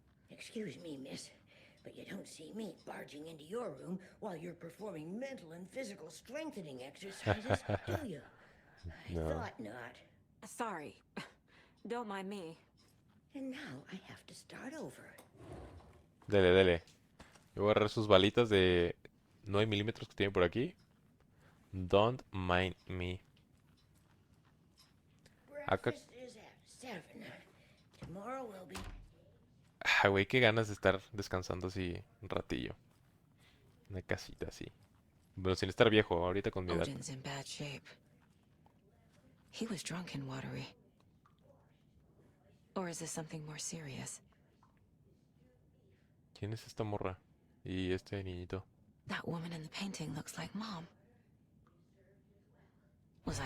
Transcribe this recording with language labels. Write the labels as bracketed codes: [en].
[en] Excuse me, miss, but you don't see me barging into your room while you're performing mental and physical strengthening exercises, do you? I No. thought not. Sorry. Don't mind me. And now I have to start over. [es] Dele, dele. Yo voy a agarrar sus balitas de 9 milímetros que tiene por aquí. [en] Don't mind me. [es] Acá... [en] Breakfast is at 7. Tomorrow will be... [es] Ah, güey, qué ganas de estar descansando así un ratillo. Una casita así. Bueno, sin estar viejo, ahorita con mi edad. [en] Odin's in bad shape. He was drunk and watery. Or is this something more serious? [es] ¿Quién es esta morra? Y este niñito. [en] That woman in the painting looks like Mom. Was I